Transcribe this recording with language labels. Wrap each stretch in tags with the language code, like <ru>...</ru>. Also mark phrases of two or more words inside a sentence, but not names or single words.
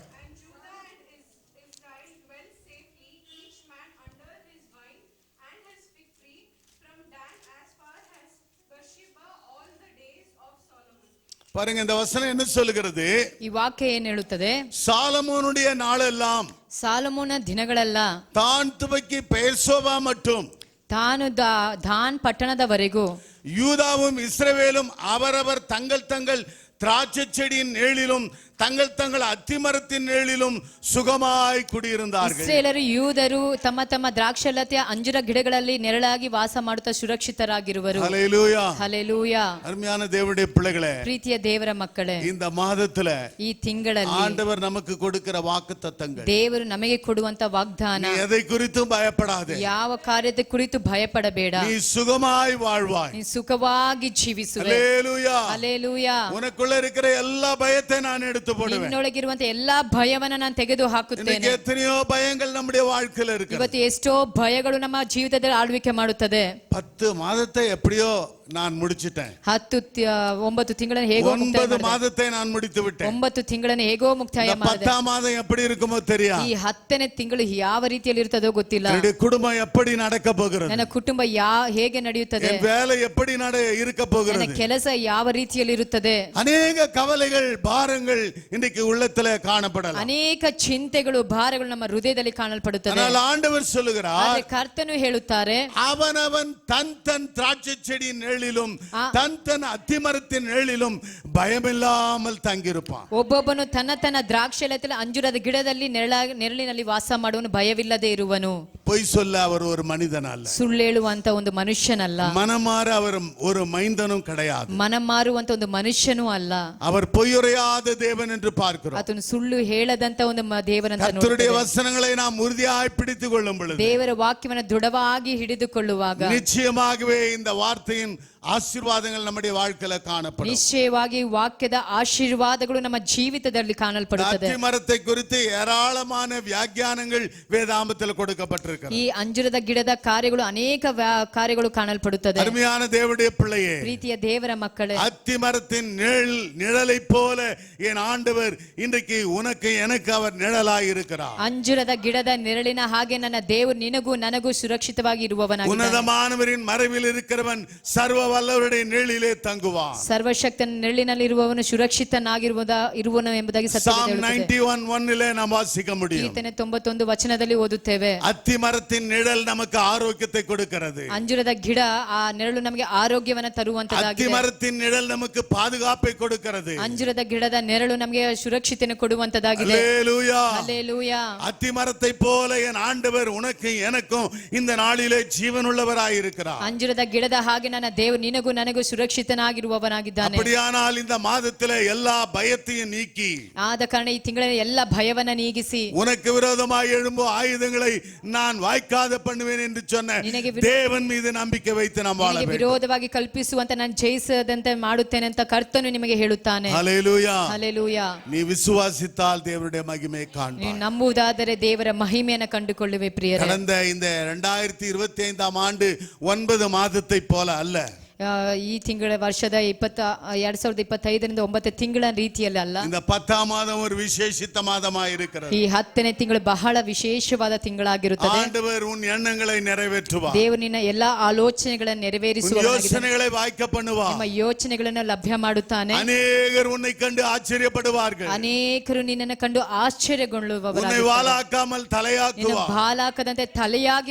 <en>And Judah and Israel dwelt safely, each man under his vine and his fig tree, from Dan as far as Beersheba, all the days of Solomon.</en> <ta>பாருங்க, இந்த வசனம் என்ன சொல்லுகிறது?</ta> <kn>ಈ ವಾಕ್ಯ ಏನ್ ಹೇಳುತ್ತದೆ?</kn> <ta>சாலமோனுடைய நாளெல்லாம்</ta> <kn>ಸಾಲಮೋನ ದಿನಗಳೆಲ್ಲ</kn> <ta>தான் துவக்கி பெயர்சோபா மட்டும்</ta> <kn>ತಾನು ದಾನ್ ಪಟ್ಟಣದವರೆಗೂ</kn> <ta>யூதாவும் இஸ்ரவேலும் அவரவர் தங்கள் தங்கள் திராட்சை செடியின் நிழலிலும் தங்கள் தங்கள் அத்திமரத்தின் நிழலிலும் சுகமாய் குடியிருந்தார்கள்.</ta> <kn>ಇಸ್ರಾಯೇಲರು ಯೂದರು ತಮ್ಮ ತಮ್ಮ ದ್ರಾಕ್ಷಾಲತೆಯ ಅಂಜುರ ಗಿಡಗಳಲ್ಲಿ ನೆರಳಾಗಿ ವಾಸ ಮಾಡುತ್ತಾ ಸುರಕ್ಷಿತರಾಗಿರುವರು.</kn> <ta>ஹல்லேலூயா.</ta> <kn>ಹಲ್ಲೆಲೂಯಾ.</kn> <ta>அருமையான தேவனுடைய பிள்ளைகளே,</ta> <kn>ಪ್ರೀತಿಯ ದೇವರ ಮಕ್ಕಳೇ,</kn> <ta>இந்த மாதத்துல</ta> <kn>ಈ ತಿಂಗಳಲ್ಲಿ</kn> <ta>ஆண்டவர் நமக்கு கொடுக்கிற வாக்குத்தத்தங்கள்,</ta> <kn>ದೇವರು ನಮಗೆ ಕೊಡುವಂತ ವಾಗ್ದಾನ,</kn> <ta>நீ எதை குறித்தும் பயப்படாதே,</ta> <kn>ಯಾವ ಕಾರ್ಯದ ಕುರಿತು ಭಯಪಡಬೇಡ,</kn> <ta>நீ சுகமாய் வாழ்வாய்.</ta> <kn>ನೀ ಸುಖವಾಗಿ ಜೀವಿಸುವೆ.</kn> <ta>ஹல்லேலூயா.</ta> <kn>ಹಲ್ಲೆಲೂಯಾ.</kn> <ta>உனக்குள்ள இருக்கிற எல்லா பயத்தை நான் எடுத்து எடுத்து போடுவேன்.</ta> <kn>ನಿನ್ನೊಳಗಿರುವಂತ ಎಲ್ಲಾ ಭಯವನ್ನ ನಾನು ತೆಗೆದು ಹಾಕುತ್ತೇನೆ.</kn> <ta>இன்னைக்கு எத்தனையோ பயங்கள் நம்முடைய வாழ்க்கையில இருக்கு.</ta> <kn>ಇವತ್ತು ಎಷ್ಟೋ ಭಯಗಳು ನಮ್ಮ ಜೀವಿತದಲ್ಲಿ ಆಳ್ವಿಕೆ ಮಾಡುತ್ತದೆ.</kn> <ta>10 மாதத்தை எப்படியோ நான் முடிச்சிட்டேன்.</ta> <kn>9 ತಿಂಗಳನ್ನು ಹೇಗೋ</kn> <ta>9 மாதத்தை நான் முடித்து விட்டேன்.</ta> <kn>9 ತಿಂಗಳನ್ನು ಹೇಗೋ ಮುಕ್ತಾಯ ಮಾಡಿದೆ.</kn> <ta>10ஆம் மாதம் எப்படி இருக்குமோ தெரியாது.</ta> <kn>ಈ 10ನೇ ತಿಂಗಳು ಯಾವ ರೀತಿಯಲ್ಲಿ ಇರುತ್ತದೋ ಗೊತ್ತಿಲ್ಲ.</kn> <ta>என்னுடைய குடும்பம் எப்படி நடக்க போகிறது,</ta> <kn>ನನ್ನ ಕುಟುಂಬ ಹೇಗೆ ನಡೆಯುತ್ತದೆ,</kn> <ta>என் வேலை எப்படி இருக்க</ta> <kn>ನನ್ನ</kn> <ta>போகிறது,</ta> <kn>ಕೆಲಸ ಯಾವ ರೀತಿಯಲ್ಲಿ ಇರುತ್ತದೆ.</kn> <ta>அநேக கவலைகள் பாரங்கள் இன்னைக்கு உள்ளத்துல காணப்படலாம்.</ta> <kn>ಅನೇಕ ಚಿಂತೆಗಳು ಭಾರಗಳು ನಮ್ಮ ಹೃದಯದಲ್ಲಿ ಕಾಣಲ್ಪಡುತ್ತದೆ.</kn> <ta>ஆனால் ஆண்டவர் சொல்லுகிறார்,</ta> <kn>ಆದರೆ ಕರ್ತನು ಹೇಳುತ್ತಾರೆ,</kn> <ta>அவனவன் தன் தன் திராட்சை செடியின் நிழலிலும் தன் தன் அத்திமரத்தின் நிழலிலும் பயமில்லாமல் தங்கியிருப்பான்.</ta> <kn>ಒಬ್ಬೊಬ್ಬನು ತನ್ನ ತನ್ನ ದ್ರಾಕ್ಷಾಲಯದಲ್ಲಿ ಅಂಜೂರದ ಗಿಡದಲ್ಲಿ ನೆರಳಿನಲ್ಲಿ ವಾಸ ಮಾಡುವನು, ಭಯವಿಲ್ಲದೆ ಇರುವನು.</kn> <ta>பொய் சொல்ல அவர் ஒரு மனிதன் அல்ல,</ta> <kn>ಸುಳ್ಳು ಹೇಳುವಂತ ಒಂದು ಮನುಷ್ಯನಲ್ಲ,</kn> <ta>மனமாற அவர் ஒரு மைந்தனும் கிடையாது,</ta> <kn>ಮನ ಮಾರುವಂತ ಒಂದು ಮನುಷ್ಯನೂ ಅಲ್ಲ.</kn> <ta>அவர் பொய்யுரையாத தேவன் என்று பார்க்கிறோம்.</ta> <kn>ಆತನು ಸುಳ್ಳು ಹೇಳದಂತ ಒಂದು ದೇವರಂತ</kn> <ta>கர்த்தருடைய வசனங்களை நாம் உறுதியாய் பிடித்துக் கொள்ளும் பொழுது,</ta> <kn>ದೇವರ ವಾಕ್ಯವನ್ನು ದೃಢವಾಗಿ ಹಿಡಿದುಕೊಳ್ಳುವಾಗ</kn> <ta>நிச்சயமாகவே இந்த வார்த்தையின் ஆசீர்வாதங்கள் நம்முடைய வாழ்க்கையில காணப்படும்.</ta> <kn>ನಿಶ್ಚಯವಾಗಿ ವಾಕ್ಯದ ಆಶೀರ್ವಾದಗಳು ನಮ್ಮ ಜೀವಿತದಲ್ಲಿ ಕಾಣಲ್ಪಡುತ್ತದೆ.</kn> <ta>அத்திமரத்தை குறித்து ஏராளமான வியாக்கியானங்கள் வேதாகமத்தில் கொடுக்கப்பட்டிருக்கிறது.</ta> <kn>ಈ ಅಂಜೂರದ ಗಿಡದ ಕಾರ್ಯಗಳು ಅನೇಕ ಕಾರ್ಯಗಳು ಕಾಣಲ್ಪಡುತ್ತದೆ.</kn> <ta>அருமையான தேவனுடைய பிள்ளையே,</ta> <kn>ಪ್ರೀತಿಯ ದೇವರ ಮಕ್ಕಳೇ,</kn> <ta>அத்திமரத்தின் நிழலை போல என் ஆண்டவர் இன்றைக்கு உனக்கு எனக்கு அவர் நிழலாய் இருக்கிறார்.</ta> <kn>ಅಂಜೂರದ ಗಿಡದ ನೆರಳಿನ ಹಾಗೆ ನನ್ನ ದೇವರು ನಿನಗೂ ನನಗೂ ಸುರಕ್ಷಿತವಾಗಿ ಇರುವವನಾಗಿದ್ದಾನೆ.</kn> <ta>உன்னதமானவரின் மறைவில் இருக்கிறவன் சர்வ வல்லவருடைய நிழலிலே தங்குவான்.</ta> <kn>ಸರ್ವಶಕ್ತನ ನೆರಳಿನಲ್ಲಿ ಇರುವವನು ಸುರಕ್ಷಿತನಾಗಿರುವನು ಎಂಬುದಾಗಿ</kn> <ta>Psalm 91:1 நாம் வாசிக்க முடியும்.</ta> <kn>ಕೀರ್ತನೆ 91 ವಚನದಲ್ಲಿ ಓದುತ್ತೇವೆ.</kn> <ta>அத்திமரத்தின் நிழல் நமக்கு ஆரோக்கியத்தை கொடுக்கிறது.</ta> <kn>ಅಂಜೂರದ ಗಿಡ ಆ ನೆರಳು ನಮಗೆ ಆರೋಗ್ಯವನ್ನು ತರುವಂತದ್ದಾಗಿದೆ.</kn> <ta>அத்திமரத்தின் நிழல் நமக்கு பாதுகாப்பை கொடுக்கிறது.</ta> <kn>ಅಂಜೂರದ ಗಿಡದ ನೆರಳು ನಮಗೆ ಸುರಕ್ಷತೆಯನ್ನು ಕೊಡುವಂತದ್ದಾಗಿದೆ.</kn> <ta>அல்லேலூயா, அல்லேலೂಯಾ. அத்திமரத்தை போல என் ஆண்டவர் உனக்கு எனக்கும் இந்த நாளிலே ஜீவனுள்ளவராய் இருக்கிறார்.</ta> <kn>ಅಂಜೂರದ ಗಿಡದ ಹಾಗೆ ನನ್ನ ದೇವರು ನಿನಗೂ ನನಗೂ ಸುರಕ್ಷಿತನಾಗಿರುವವನಾಗಿದ್ದಾನೆ.</kn> <ta>அப்படியானால் இந்த மாதத்திலே எல்லா பயத்தையும் நீக்கி,</ta> <kn>ಆದ ಕಾರಣ ಈ ತಿಂಗಳಲ್ಲಿ ಎಲ್ಲ ಭಯವನ್ನ ನೀಗಿಸಿ,</kn> <ta>உனக்கு விரோதமாய் எழும்பும் ஆயுதங்களை நான் வாய்க்காத பண்ணுவேன் என்று சொன்ன தேவன் மீது நம்பிக்கை வைத்து நாம் வாழ வேண்டும்.</ta> <kn>ವಿರೋಧವಾಗಿ ಕಲ್ಪಿಸುವಂತ ನಾನು ಜಯಿಸದಂತೆ ಮಾಡುತ್ತೇನೆ ಅಂತ ಕರ್ತನು ನಿಮಗೆ ಹೇಳುತ್ತಾನೆ.</kn> <ta>ஹல்லேலூயா.</ta> <kn>ಹಲ್ಲೆಲೂಯಾ.</kn> <ta>நீ விசுவாசித்தால் தேவனுடைய மகிமை</ta> <kn>ನೀವು</kn> <ta>காண்பாய்.</ta> <kn>ನಂಬುವುದಾದರೆ ದೇವರ ಮಹಿಮೆಯನ್ನು ಕಂಡುಕೊಳ್ಳುವೆ. ಪ್ರಿಯರೇ,</kn> <ta>கடந்த இந்த 2025ஆம் ஆண்டு 9 மாதத்தை போல அல்ல,</ta> <kn>ಈ ತಿಂಗಳ ವರ್ಷದ 2025ರಿಂದ 9 ತಿಂಗಳ ರೀತಿಯಲ್ಲಿ ಅಲ್ಲ,</kn> <ta>இந்த 10ஆம் மாதம் ஒரு விசேஷித்த மாதமாய் இருக்கிறது.</ta> <kn>ಈ 10ನೇ ತಿಂಗಳು ಬಹಳ ವಿಶೇಷವಾದ ತಿಂಗಳಾಗಿರುತ್ತದೆ.</kn> <ta>ஆண்டவர் உன் எண்ணங்களை நிறைவேற்றுவார்.</ta> <kn>ದೇವರು ನಿನ್ನ ಎಲ್ಲಾ ಆಲೋಚನೆಗಳನ್ನು ನೆರವೇರಿಸುವ,</kn> <ta>யோசனைகளை வாய்க்க பண்ணுவார்.</ta> <kn>ನಿಮ್ಮ ಯೋಚನೆಗಳನ್ನು ಲಭ್ಯ ಮಾಡುತ್ತಾನೆ.</kn> <ta>அநேகர் உன்னை கண்டு ஆச்சரியப்படுவார்கள்.</ta> <kn>ಅನೇಕರು ನಿನ್ನನ್ನು ಕಂಡು</kn> <ta>உன்னை</ta> <kn>ಆಶ್ಚರ್ಯಗೊಳ್ಳುವವರಾಗಿದ್ದಾರೆ.</kn> <ta>வாலாக்காமல்</ta> <kn>ನಿನ್ನ</kn> <ta>தலையாக்குவார்.</ta> <kn>ಬಾಲಾಕದಂತೆ ತಲೆಯಾಗಿ</kn>